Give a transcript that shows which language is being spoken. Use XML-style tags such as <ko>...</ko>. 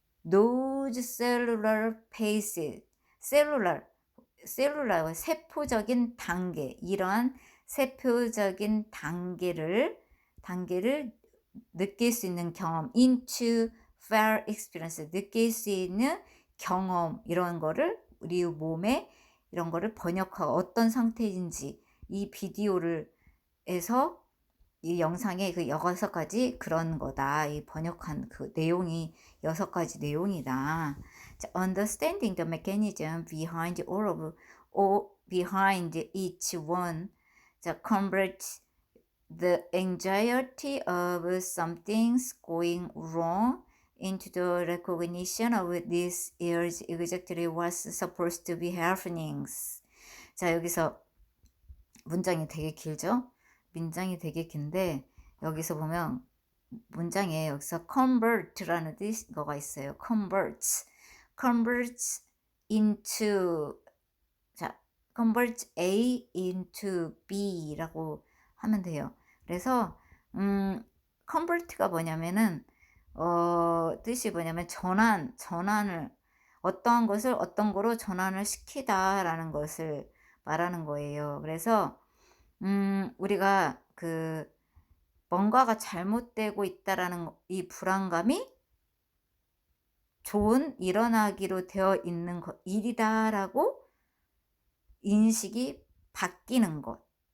<en>Those cellular phases,</en> <ko>셀룰러 세포적인 단계, 이러한 세포적인 단계를 느낄 수 있는 경험,</ko> <en>into felt experience,</en> <ko>느낄 수 있는 경험, 이런 거를 우리 몸에 이런 거를 번역하고 어떤 상태인지 이 비디오를 해서 이 영상에 그 6가지 그런 거다. 이 번역한 그 내용이 6가지 내용이다.</ko> <en>자, understanding the mechanism behind behind each one. 자, convert the anxiety of something's going wrong into the recognition of this is exactly what's supposed to be happening.</en> <ko>자, 여기서 문장이 되게 길죠? 문장이 되게 긴데 여기서 보면 문장에 여기서 convert라는 거가 있어요.</ko> <en>converts into</en> <ko>자, converts A into B라고 하면 돼요. 그래서 convert가 뭐냐면은 뜻이 뭐냐면 전환을 어떠한 것을 어떤 거로 전환을 시키다라는 것을 말하는 거예요. 그래서 우리가 그 뭔가가 잘못되고 있다라는 이 불안감이 좋은 일어나기로 되어 있는 일이다라고 인식이 바뀌는 것.</ko>